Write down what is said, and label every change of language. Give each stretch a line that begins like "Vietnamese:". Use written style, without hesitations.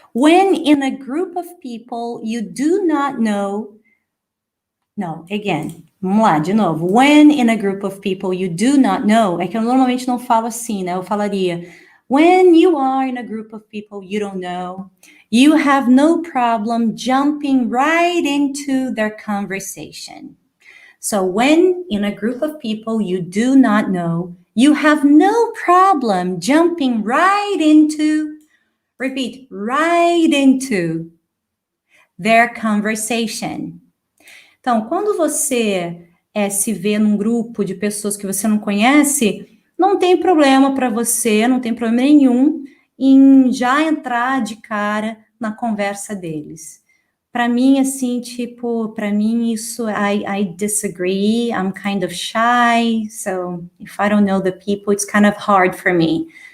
English: When in a group of people you do not know. No, again.
Portuguese: Vamos lá, de novo.
English: When in a group of people you do not know.
Portuguese: É que eu normalmente não falo assim, né? Eu falaria.
English: When you are in a group of people you don't know, you have no problem jumping right into their conversation. So when in a group of people you do not know, you have no problem jumping right into, repeat, right into their conversation.
Portuguese: Então, quando você se vê num grupo de pessoas que você não conhece, não tem problema para você, não tem problema nenhum em já entrar de cara na conversa deles. Para mim, assim, tipo, para mim isso,
English: I disagree, I'm kind of shy, so if I don't know the people, it's kind of hard for me.